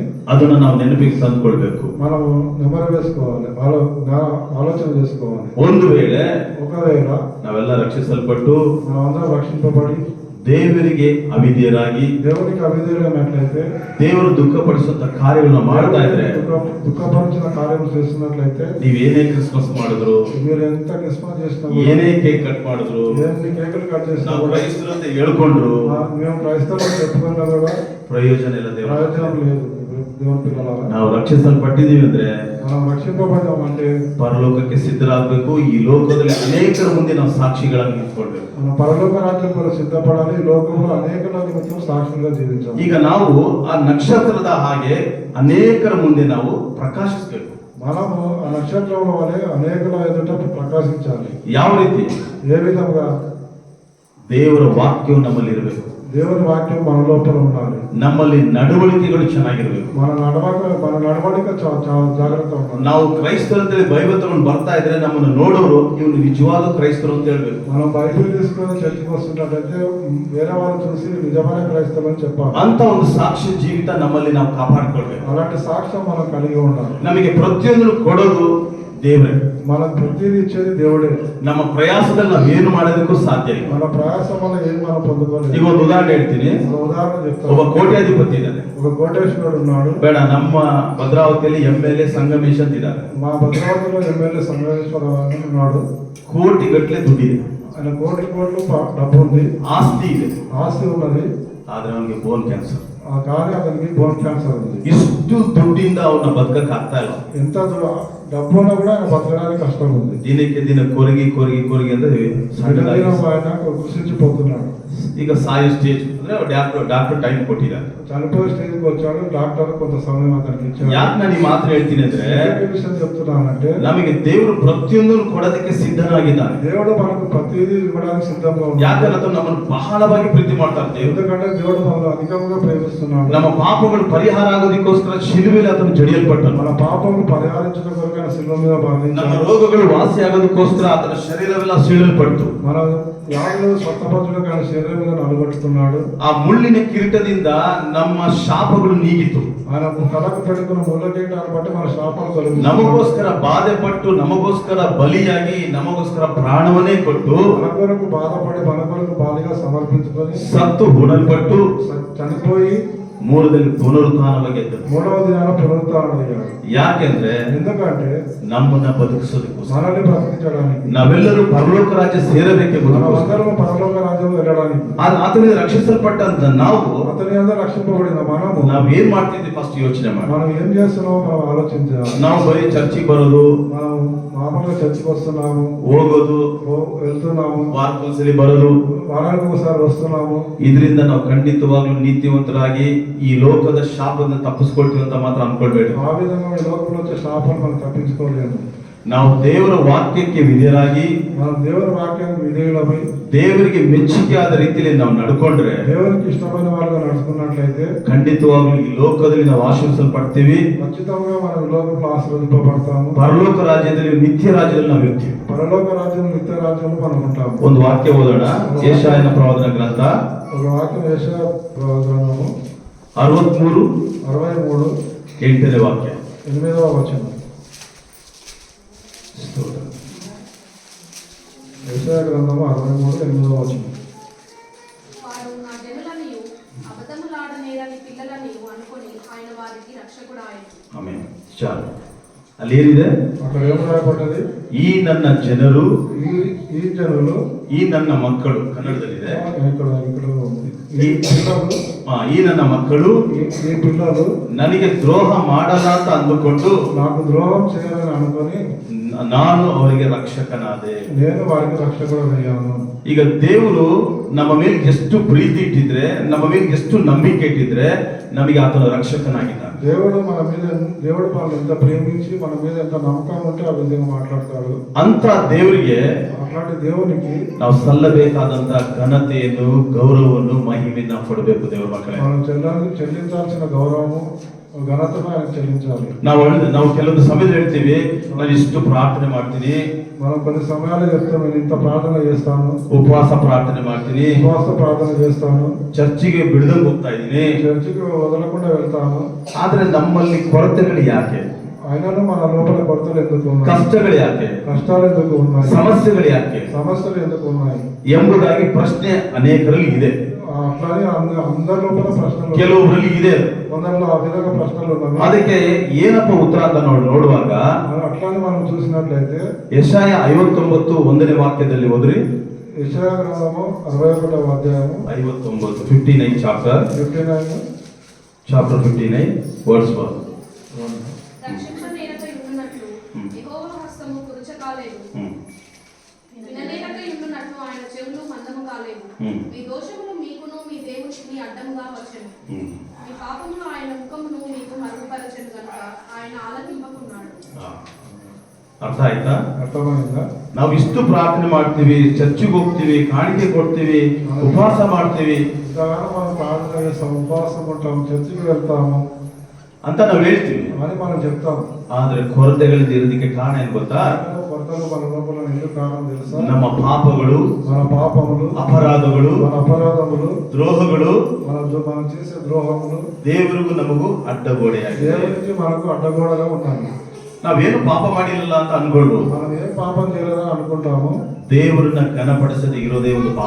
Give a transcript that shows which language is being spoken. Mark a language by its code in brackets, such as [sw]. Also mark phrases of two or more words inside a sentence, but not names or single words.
[kn] ಅದನ್ನ ನಾವು ನೆನಪಿಗೆ ತಂದುಕೊಳ್ಬೇಕು. [te] మనము నెమరు వేసుకోవాలి, ఆలోచన చేసుకోవాలి. [kn] ಒಂದು ವೇಳೆ [te] ఒకవేళ [kn] ನಾವೆಲ್ಲ ರಕ್ಷಿಸಲ್ಪಟ್ಟು [te] మనమందరం రక్షింపబడి [kn] ದೇವರಿಗೆ ಅವಿಧೇಯರಾಗಿ [te] దేవునికి అవిధేయులైనట్లయితే, [kn] ದೇವರು ದುಃಖಪಡಿಸುವಂತ ಕಾರ್ಯಗಳನ್ನ ಮಾಡ್ತಾ ಇದ್ರೆ, [te] దుఃఖపరిచిన కార్యములు చేస్తున్నట్లయితే, [kn] ನೀವೇನೇ ಕ್ರಿಸ್ಮಸ್ ಮಾಡಿದ್ರು, [te] మీరు ఎంత క్రిస్మస్ చేసినా, [kn] ಏನೇ [en] cake cut [kn] ಮಾಡಿದ್ರು, [te] ఎన్ని [en] cakes cut [te] చేసినా [kn] ನಾವು [te] కూడా, [kn] ಕ್ರೈಸ್ತರು ಅಂತ ಹೇಳ್ಕೊಂಡ್ರು [te] మేము క్రైస్తవులు చెప్పుకున్నా కూడా [kn] ಪ್ರಯೋಜನ ಇಲ್ಲ. ದೇವರ [te] ప్రయోజనం లేదు. దేవుని పిల్లలారా, [kn] ನಾವು ರಕ್ಷಿಸಲ್ಪಟ್ಟಿದ್ದೀವಿ ಅಂದ್ರೆ [te] మనం రక్షింపబడ్డామంటే [kn] ಪರಲೋಕಕ್ಕೆ ಸಿದ್ಧರಾಗಬೇಕು. ಈ ಲೋಕದಲ್ಲಿ ಅನೇಕರ ಮುಂದೆ ನಾವು ಸಾಕ್ಷಿಗಳಾಗಿ ನಿಂತ್ಕೊಳ್ಬೇಕು. [te] మనం పరలోక రాజ్యం కూడా సిద్ధపడాలి. ఈ లోకంలో అనేకుల నిమిత్తం సాక్షులుగా జీవించాలి. [kn] ಈಗ ನಾವು ಆ ನಕ್ಷತ್ರದ ಹಾಗೆ ಅನೇಕರ ಮುಂದೆ ನಾವು ಪ್ರಕಾಶಿಸಬೇಕು. [te] మనము ఆ నక్షత్రంలో వలె అనేకుల ఎదుట ప్రకాశించాలి. [kn] ಯಾವ ರೀತಿ? [te] ఏ విధంగా? [kn] ದೇವರ ವಾಕ್ಯವು ನಮ್ಮಲ್ಲಿ ಇರಬೇಕು. [te] దేవుని వాక్యం మన లోపల ఉండాలి. [kn] ನಮ್ಮಲ್ಲಿ ನಡವಳಿಕೆಗಳು ಚೆನ್ನಾಗಿರ್ಬೇಕು. [te] మన నడవడిక చాలా జాగ్రత్త ఉండాలి. [kn] ನಾವು ಕ್ರೈಸ್ತರು ಅಂತೇಳಿ ಬೈಬಲ್ ತಗೊಂಡು ಬರ್ತಾ ಇದ್ರೆ ನಮ್ಮನ್ನು ನೋಡೋರು ಇವನು ನಿಜವಾದ ಕ್ರೈಸ್ತರು ಅಂತ ಹೇಳ್ಬೇಕು. [te] మనం బైబిల్ తీసుకొని చర్చికి వస్తుంటే వేరే వాళ్ళు చూసి నిజమైన క్రైస్తవులు అని చెప్పాలి. [kn] ಅಂತ ಒಂದು ಸಾಕ್ಷ್ಯ ಜೀವಿತ ನಮ್ಮಲ್ಲಿ ನಾವು ಕಾಪಾಡಿಕೊಳ್ಬೇಕು. [te] అలాంటి సాక్ష్యం మనం కలిగి ఉండాలి. [kn] ನಮಗೆ ಪ್ರತಿಯೊಂದು ಕೊಡೋದು ದೇವರೇ. [te] మనకు ప్రతిదీ ఇచ్చేది దేవుడే. [kn] ನಮ್ಮ ಪ್ರಯಾಸದಲ್ಲಿ ನಾವು ಏನು ಮಾಡೋದಕ್ಕೂ ಸಾಧ್ಯ ಇಲ್ಲ. [te] మన ప్రయాసం వల్ల ఏం మనం పొందుకోలేదు. [kn] ಈಗ ಒಂದು ಉದಾಹರಣೆ ಹೇಳ್ತೀನಿ. [te] ఉదాహరణ చెప్తాను. [kn] ಒಬ್ಬ ಕೋಟ್ಯಾಧಿಪತಿ ಇದ್ದಾನೆ. [te] ఒక కోటేశ్వరుడు ఉన్నాడు. [kn] ಬೇಡ, ನಮ್ಮ ಭದ್ರಾವತಿಯಲ್ಲಿ MLA ಸಂಗಮೇಶ್ ಅಂತ ಇದ್ದಾರೆ. [te] మా భద్రావతిలో ఎమ్మెల్యే సంగమేశ్వర అని ఉన్నాడు. [kn] ಕೋಟಿ ಗಟ್ಟಲೆ ದುಡ್ಡಿದೆ, [te] ఆయన కోట్లు డబ్బు ఉంది, [kn] ಆಸ್ತಿ ಇದೆ. [te] ఆస్తి ఉన్నది. [kn] ಆದ್ರೆ ಅವನಿಗೆ [en] bone cancer. [te] కానీ అతనికి [en] bone cancer [te] ఉంది. [kn] ಇಷ್ಟು ದುಡ್ಡಿಂದ ಅವನ ಬದುಕಕ್ಕೆ ಆಗ್ತಾ ಇಲ್ಲ. [te] ఎంత డబ్బు ఉన్నా కూడా ఆయన బతకడానికి కష్టం ఉంది. [kn] ದಿನಕ್ಕೆ ದಿನ ಕೊರಗಿ ಅಂದ್ರೆ ಸಣ್ಣದಾಗಿ [te] ఆయన కృషించిపోతున్నాడు. [kn] ಈಗ ಸಾಯೋ ಸ್ಟೇಜ್ ಅಂದ್ರೆ [en] doctor time [kn] ಕೊಟ್ಟಿದ್ದಾರೆ. [te] చనిపోయే స్టేజ్కి వచ్చాడు. డాక్టర్ కొంత సమయం అతనికి ఇచ్చాడు. [kn] ಯಾಕೆ ನಾನು ಈ ಮಾತು ಹೇಳ್ತೀನಿ ಅಂದ್ರೆ, [te] ఏ విషయం చెప్తున్నానంటే, [kn] ನಮಗೆ ದೇವರು ಪ್ರತಿಯೊಂದನ್ನು ಕೊಡೋದಕ್ಕೆ ಸಿದ್ಧನಾಗಿದ್ದಾನೆ. [te] దేవుడు మనకు ప్రతిదీ ఇవ్వడానికి సిద్ధంగా ఉన్నాడు. [kn] ಯಾಕಂದ್ರೆ ನಮ್ಮನ್ನು ಬಹಳವಾಗಿ ಪ್ರೀತಿ ಮಾಡ್ತಾರೆ ದೇವರು. [te] ఎందుకంటే దేవుడు మనల్ని అధికంగా ప్రేమిస్తున్నాడు. [kn] ನಮ್ಮ ಪಾಪಗಳು ಪರಿಹಾರ ಆಗೋದಕ್ಕೋಸ್ಕರ ಶಿಲುಬೆಯಲ್ಲಿ ಆತನು ಜಡಿಯಲ್ಪಟ್ಟನು. [te] మన పాపము పరిహారించడం కొరకు ఆయన శిలువ మీద [kn] ನಮ್ಮ [te] మరణించాడు. [kn] ರೋಗಗಳು ವಾಸಿ ಆಗೋದಕ್ಕೋಸ್ಕರ ಆತನ ಶರೀರವೆಲ್ಲ ಸೀಳಲ್ಪಟ್ಟು [te] మన వ్యాధులు స్వస్థపరచడానికి ఆయన శరీరం మీద నలగొట్టుకున్నాడు. [kn] ಆ ಮುಳ್ಳಿನ ಕಿರೀಟದಿಂದ ನಮ್ಮ ಶಾಪಗಳು ನೀಗಿತು. [te] ఆయన తలకు పెట్టుకున్న ముళ్ళ కిరీటాన్ని బట్టి మన శాపాలు తొలగించాడు. [kn] ನಮಗೋಸ್ಕರ ಬಾಧೆ ಪಟ್ಟು, ನಮಗೋಸ್ಕರ ಬಲಿಯಾಗಿ, ನಮಗೋಸ್ಕರ ಪ್ರಾಣವನ್ನೇ ಕೊಟ್ಟು, [te] మన కొరకు బాధపడి మన కొరకు బాలిగా సమర్పించుకొని [kn] ಸತ್ತು ಹೂಣಲ್ಪಟ್ಟು [te] చనిపోయి [kn] ಮೂಲದಲ್ಲಿ ಪುನರುತ್ಥಾನವಾಗಿ ಎದ್ದನು. [te] మూడవ దినాన పునరుత్థానమయ్యాడు. [kn] ಯಾಕೆಂದ್ರೆ [te] ఎందుకంటే [kn] ನಮ್ಮನ್ನ ಬದುಕಿಸೋದಕ್ಕೋಸ್ಕರ. [te] మనల్ని బ్రతికించడానికి, [kn] ನಾವೆಲ್ಲರೂ ಪರಲೋಕ ರಾಜ್ಯ ಸೇರಬೇಕೆಂಬುದು. [te] మనమందరం పరలోక రాజ్యం వెళ్ళడానికి, [kn] ಆತನಿಂದ ರಕ್ಷಿಸಲ್ಪಟ್ಟಂತ ನಾವು [te] అతని అందరూ రక్షింపబడిన మనము [kn] ನಾವೇನ್ ಮಾಡ್ತಿದ್ವಿ ಫಸ್ಟ್ ಯೋಚನೆ ಮಾಡಿ. [te] మనం ఏం చేస్తున్నామో మనం ఆలోచించాలి. [kn] ನಾವು ಬರೀ ಚರ್ಚಿಗೆ ಬರೋದು, [te] మనం మామూలుగా చర్చికి వస్తున్నాము, [kn] ಹೋಗೋದು, [te] వెళ్తున్నాము, [kn] ವಾರಕ್ಕೊಂದ್ಸಲಿ ಬರೋದು, [te] వారానికి ఒకసారి వస్తున్నాము. [kn] ಇದರಿಂದ ನಾವು ಖಂಡಿತವಾಗ್ಲೂ ನೀತಿವಂತರಾಗಿ ಈ ಲೋಕದ ಶಾಪದಿಂದ ತಪ್ಪಿಸ್ಕೊಳ್ತೀವಿ ಅಂತ ಮಾತ್ರ ಅನ್ಕೊಳ್ಬೇಡಿ. [te] ఆ విధంగా ఈ లోకంలో వచ్చే శాపాన్ని మనం తప్పించుకోలేము. [kn] ನಾವು ದೇವರ ವಾಕ್ಯಕ್ಕೆ ವಿಧೇಯರಾಗಿ, [te] మనం దేవుని వాక్యానికి విధేయులమై [kn] ದೇವರಿಗೆ ಮೆಚ್ಚುಗೆ ಆದ ರೀತಿಯಲ್ಲಿ ನಾವು ನಡ್ಕೊಂಡ್ರೆ, [te] దేవునికి ఇష్టమైన వాళ్ళుగా నడుచుకున్నట్లయితే [kn] ಖಂಡಿತವಾಗ್ಲೂ ಈ ಲೋಕದಲ್ಲಿ ನಾವು ಆಶೀರ್ವಿಸಲ್ಪಡ್ತೀವಿ. [te] ఖచ్చితంగా మనం ఈ లోకంలో ఆశీర్వదింపబడతాము. [kn] ಪರಲೋಕ ರಾಜ್ಯದಲ್ಲಿ, ನಿತ್ಯ ರಾಜ್ಯದಲ್ಲಿ ನಾವು ಇರ್ತೀವಿ. [te] పరలోక రాజ్యం, నిత్య రాజ్యంలో మనం ఉంటాము. [kn] ಒಂದು ವಾಕ್ಯ ಓದೋಣ. ಯೆಶಾಯನ ಪ್ರವಾದನ ಗ್ರಂಥ [te] ఒక వాక్యం యెషయా గ్రంథము 63 8వ వాక్య. 8వ వచనం. యెషయా గ్రంథము 63 8వ వచనం. వారు నా జనులనియు అబద్ధములాడనేరని పిల్లలనియు అనుకొని ఆయన వారికి రక్షకుడాయను. ಆಮೆನ್. చాలు. [kn] ಅಲ್ಲಿ ಏನಿದೆ? [te] అక్కడ ఏం రాయబడ్డది? [kn] ಈ ನನ್ನ ಜನರು [te] ఈ ఈ జనులు [kn] ಈ ನನ್ನ ಮಕ್ಕಳು ಕನ್ನಡದಲ್ಲಿದೆ. [te] ఇక్కడ ఉంది. ఈ పిల్లలు [kn] ಈ ನನ್ನ ಮಕ್ಕಳು [te] ఈ పిల్లలు [kn] ನನಗೆ ದ್ರೋಹ ಮಾಡಲ್ಲ ಅಂತ ಅಂದುಕೊಂಡು [te] నాకు ద్రోహం చేయాలని అనుకొని [kn] ನಾನು ಅವರಿಗೆ ರಕ್ಷಕನಾದೆ. [te] నేను వారికి రక్షకుడు అయ్యాను. [kn] ಈಗ ದೇವರು ನಮ್ಮ ಮೇಲೆ ಎಷ್ಟು ಪ್ರೀತಿ ಇಟ್ಟಿದ್ರೆ, ನಮ್ಮ ಮೇಲೆ ಎಷ್ಟು ನಂಬಿಕೆ ಇಟ್ಟಿದ್ರೆ ನಮಗೆ ಆತನ ರಕ್ಷಕನಾಗಿದ್ದಾನೆ. [te] దేవుడు మనల్ని ఎంత ప్రేమించి మన మీద ఎంత నమ్మకం ఉంటే ఆ విధంగా మాట్లాడతాడు. [kn] ಅಂತ ದೇವರಿಗೆ [te] అట్లాంటి దేవునికి [kn] ನಾವು ಸಲ್ಲಬೇಕಾದಂತ ಘನತೆಯನ್ನು, ಗೌರವವನ್ನು, ಮಹಿಮೆಯನ್ನು ಕೊಡಬೇಕು. ದೇವರ ಮಕ್ಕಳೇ, [te] మనం చెల్లించాల్సిన గౌరవము ఘనతను ఆయనకు చెల్లించాలి. [kn] ನಾವು ಕೆಲವೊಂದು ಸಮಯದಲ್ಲಿ ಹೇಳ್ತೀವಿ, ನಾನು ಇಷ್ಟು ಪ್ರಾರ್ಥನೆ ಮಾಡ್ತೀನಿ, [te] మనం కొన్ని సమయాలు చెప్తాం, నేను ఇంత ప్రార్థన చేస్తాను, [kn] ಉಪವಾಸ ಪ್ರಾರ್ಥನೆ ಮಾಡ್ತೀನಿ, [te] ఉపవాస ప్రార్థన చేస్తాను, [kn] ಚರ್ಚಿಗೆ ಬಿಡದಂಗೆ ಹೋಗ್ತಾ ಇದ್ದೀನಿ. [te] చర్చికి వదలకుండా వెళ్తాను. [kn] ಆದ್ರೆ ನಮ್ಮಲ್ಲಿ ಕೊರತೆಗಳು ಯಾಕೆ? [te] అయినను మన లోపల కొరతలు ఎందుకు ఉన్నాయి? [kn] ಕಷ್ಟಗಳು ಯಾಕೆ? [te] కష్టాలు ఎందుకు ఉన్నాయి? [kn] ಸಮಸ್ಯೆಗಳು ಯಾಕೆ [te] సమస్యలు ఎందుకు ఉన్నాయి [kn] ಎಂಬುದಾಗಿ ಪ್ರಶ್ನೆ ಅನೇಕರಲ್ಲಿ ಇದೆ. [te] అట్లానే అందరి లోపల ప్రశ్నలు, [kn] ಕೆಲವರಲ್ಲಿ ಇದೆ. [te] కొందరిలో ఆ విధంగా ప్రశ్నలు ఉన్నాయి. [kn] ಅದಕ್ಕೆ ಏನಪ್ಪ ಉತ್ತರ ಅಂತ ನೋಡುವಾಗ [te] అట్లానే మనం చూసినట్లయితే [kn] ಯೆಶಾಯ 59:1ನೇ ವಾಕ್ಯದಲ್ಲಿ ಓದ್ರಿ. [te] యెషయా గ్రంథము 61వ అధ్యాయము 59 చాప్టర్ 59 వర్డ్స్ 1. రక్షింపనేరకై ఉండునట్లు యెహోవా హస్తము కురుచకాలేదు, విననేరకై ఉండునట్లు ఆయన చెవులు మందము కాలేదు. మీ దోషములు మీకును మీ దేవునికి అడ్డముగా వచ్చెను, మీ పాపములు ఆయన ముఖమును మీకు మరుగుపరచెను గనుక ఆయన ఆలకింపకున్నాడు. [kn] ಅರ್ಥ ಆಯ್ತಾ? [te] అర్థమైందా? [kn] ನಾವು ಇಷ್ಟು ಪ್ರಾರ್ಥನೆ ಮಾಡ್ತೀವಿ, ಚರ್ಚಿಗೆ ಹೋಗ್ತೀವಿ, ಕಾಣಿಕೆ ಕೊಡ್ತೀವಿ, ಉಪವಾಸ ಮಾಡ್ತೀವಿ [te] ఇంతగానో మనం ప్రార్థన చేస్తాం, ఉపవాసం ఉంటాం, చర్చికి వెళ్తాము [kn] ಅಂತ ನಾವು ಹೇಳ್ತೀವಿ. [te] అని మనం చెప్తాం. [kn] ಆದ್ರೆ ಕೊರತೆಗಳಿಂದ ಇರೋದಕ್ಕೆ ಕಾರಣ ಏನ್ ಗೊತ್ತಾ? [te] కొరతలు మన లోపల ఎందుకు కారణం తెలుసా? [kn] ನಮ್ಮ ಪಾಪಗಳು, [te] మన పాపములు, [kn] ಅಪರಾಧಗಳು, [te] మన అపరాధములు, [kn] ದ್ರೋಹಗಳು, [te] మనం చేసే ద్రోహములు [kn] ದೇವರಿಗೂ ನಮಗೂ ಅಡ್ಡಗೋಡೆಯಾಗಿದೆ. [te] దేవునికి మనకు అడ్డగోడగా ఉన్నాయి. [kn] ನಾವೇನು ಪಾಪ ಮಾಡಿರಲಿಲ್ಲ ಅಂತ ಅನ್ಕೊಳ್ಬೋದು. [te] మనం ఏం పాపం చేయలేదని అనుకుంటాము. [kn] ದೇವರನ್ನ ಘನಪಡಿಸದೆ ಇರೋದೇ ಒಂದು ಪಾಪ.